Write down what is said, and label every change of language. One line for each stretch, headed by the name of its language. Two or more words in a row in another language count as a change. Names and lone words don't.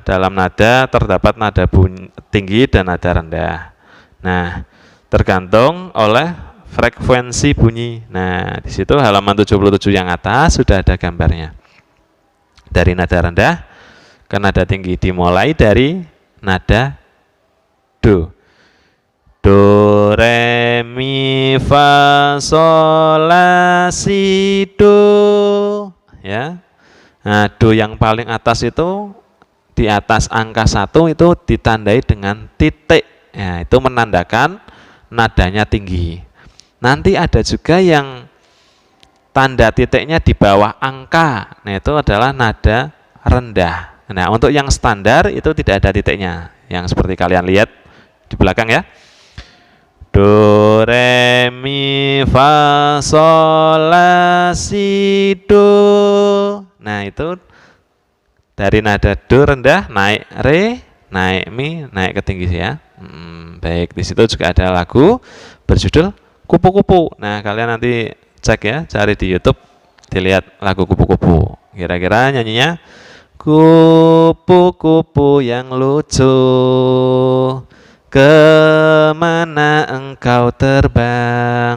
Indonesian: Dalam nada terdapat nada bunyi tinggi dan nada rendah. Nah, tergantung oleh frekuensi bunyi. Nah, di situ halaman 77 yang atas sudah ada gambarnya. Dari nada rendah ke nada tinggi dimulai dari nada do. Do, re, mi, fa, sol, la, si, do. Ya. Nah, do yang paling atas itu di atas angka 1 itu ditandai dengan titik. Ya, itu menandakan nadanya tinggi. Nanti ada juga yang tanda titiknya di bawah angka. Nah, itu adalah nada rendah. Nah, untuk yang standar itu tidak ada titiknya. Yang seperti kalian lihat di belakang ya. Do, re, mi, fa, sol, la, si, do. Nah, itu dari nada do rendah naik re, naik mi, naik ke tinggi ya. Baik, di situ juga ada lagu berjudul Kupu-kupu. Nah, kalian nanti cek ya, cari di YouTube, dilihat lagu Kupu-kupu. Kira-kira nyanyinya kupu-kupu yang lucu, kemana engkau terbang?